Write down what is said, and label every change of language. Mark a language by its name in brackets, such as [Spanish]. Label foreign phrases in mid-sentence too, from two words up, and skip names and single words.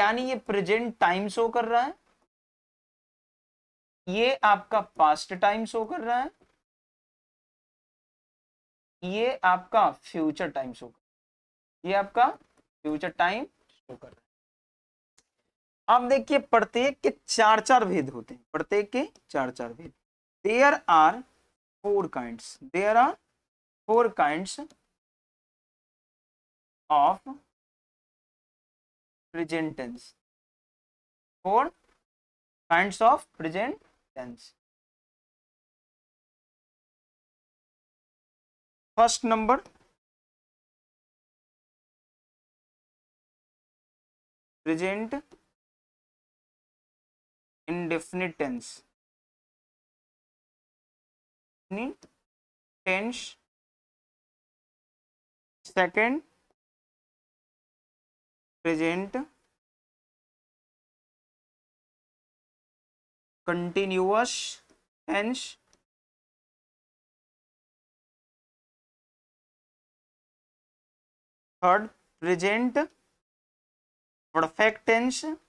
[Hindi] यानी ये [English] present time show [Hindi] कर रहा है, ये आपका [English] past time show [Hindi] कर रहा है, ये आपका [English] future time show [Hindi] कर, ये आपका [English] future time show [Hindi] कर रहा है। अब देखिए प्रत्येक के चार चार भेद होते हैं, प्रत्येक के चार चार भेद। [English] There are four kinds, there are four kinds of present tense, four kinds of present tense. First number present indefinite tense, tense। second present continuous tense, third present perfect tense,